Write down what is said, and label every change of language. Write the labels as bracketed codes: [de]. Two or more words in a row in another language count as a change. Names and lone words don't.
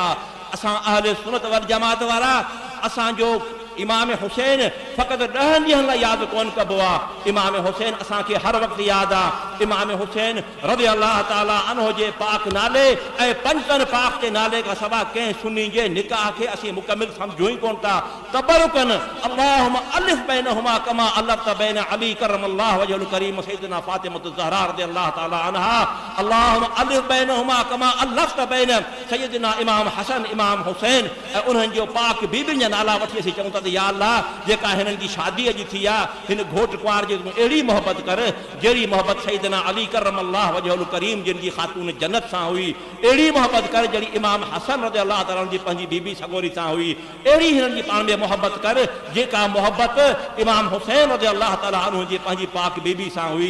[sd] असां अहले सुन्नत वल जमात वारा असांजो इमाम हुसैन फ़क़ति 10 ॾींहंनि लाइ यादि कोन कबो आहे। इमाम हुसैन असांखे हर वक़्तु यादि आहे। इमाम हुसैन [ar] رضي الله تعالى عنه [sd] जे पाक नाले ऐं पंजनि पाक जे नाले खां सवा कंहिं सुन्नी जे निकाह खे असीं मुकमिल सम्झूं ई कोन था। [ar] تبركاً اللهم ألف بينهما كما ألفت بين علي كرم الله وجهه الكريم سيدنا فاطمة الزهراء رضي الله تعالى عنها. اللهم ألف بينهما كما ألفت بين سيدنا إمام حسن إمام حسين [sd] ऐं उन्हनि जो पाक बीबियुनि जा नाला वठी असीं चऊं था त या अल्लाह जेका हिननि जी शादी अॼु थी आहे हिन घोट कुंवार जी तूं अहिड़ी मोहबत कर जहिड़ी मोहबत सय्यदना अली [ar] كرم الله وجهه الكريم [sd] जिन जी ख़ातून जन्नत सां हुई, अहिड़ी मोहबत कर जहिड़ी इमाम हसन [ar] رضي الله تعالى [sd] जी पंहिंजी बीबी सगोरी सां हुई, अहिड़ी हिननि जी पाण में मोहबत कर जेका मोहबत इमाम हुसैन [ar] رضي الله تعالى عنه [sd] जी पंहिंजी पाक बीबी सां हुई।